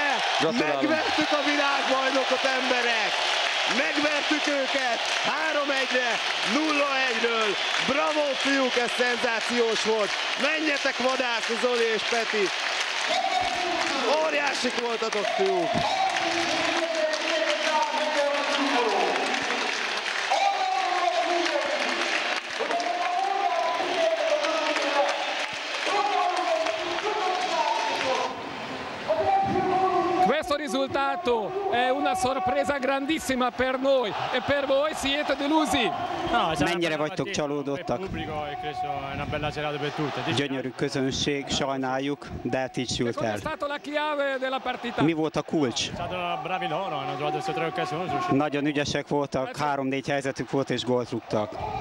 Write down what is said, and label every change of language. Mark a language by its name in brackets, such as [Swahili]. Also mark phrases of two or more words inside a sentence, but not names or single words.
[Hungarian] Megvertük a világbajnokot, emberek! Megvertük őket 3-1-re, 0-1-ről. Bravo, fiúk, ez szenzációs volt. Menjetek vadászni, Zoli és Peti. Óriásik voltatok, fiúk. [Italian] Questo risultato è una sorpresa grandissima per noi e per voi siete delusi. [Hungarian] Mennyire vagytok csalódottak? Gyönyörű közönség, sajnáljuk, de hát így sült el. Mi volt a kulcs? Nagyon ügyesek voltak, 3-4 helyzetük volt és gólt rúgtak.